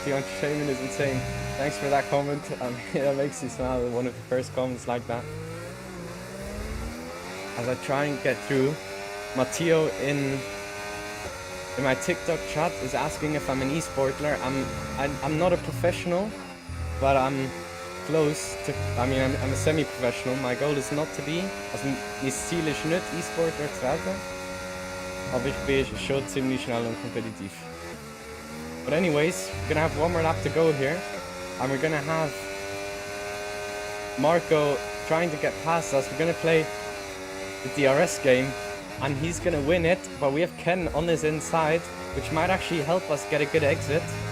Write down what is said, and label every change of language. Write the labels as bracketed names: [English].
[English] The entertainment is insane. Thanks for that comment. That makes me smile, one of the first comments like that. As I try and get through, Matteo in my TikTok chat is asking if I'm an esportler. I'm not a professional, but I'm close to, I'm a semi-professional. My goal is not to be, [German] also mein Ziel ist nicht E-Sportler zu werden, aber ich bin schon ziemlich schnell und kompetitiv. [English] But anyways, we're gonna have one more lap to go here, and we're gonna have Marco trying to get past us. We're gonna play the DRS game, and he's gonna win it, but we have Ken on his inside, which might actually help us get a good exit.